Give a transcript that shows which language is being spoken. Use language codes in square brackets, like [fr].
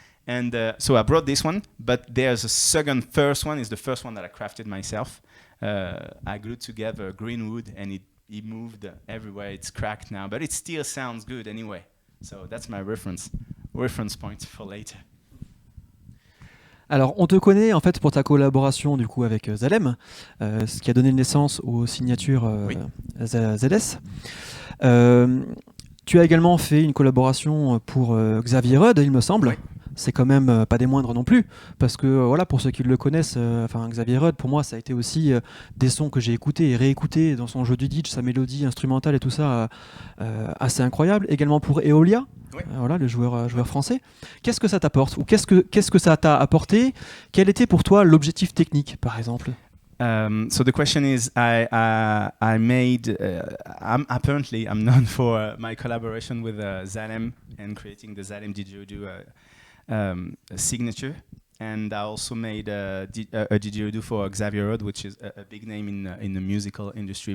[en] And so I brought this one, but there's a first one is the first one that I crafted myself. I glued together green wood and it moved everywhere. It's cracked now, but it still sounds good anyway. So that's my reference point for later. [fr] Alors, on te connaît en fait pour ta collaboration du coup avec Zalem, ce qui a donné naissance aux signatures ZS. Tu as également fait une collaboration pour Xavier Rudd, il me semble. Oui. C'est quand même pas des moindres non plus, parce que voilà, pour ceux qui le connaissent, Xavier Rudd, pour moi, ça a été aussi des sons que j'ai écoutés et réécoutés dans son jeu du ditch, sa mélodie instrumentale et tout ça, assez incroyable. Également pour Eolia, voilà, le joueur français. Qu'est-ce que ça t'apporte, ou qu'est-ce que ça t'a apporté? Quel était pour toi l'objectif technique, par exemple? [en] So the question is, I made. Apparently, I'm known for my collaboration with Zalem and creating the Zalem didgeridoo signature, and I also made a didgeridoo for Xavier Rudd, which is a big name in the musical industry.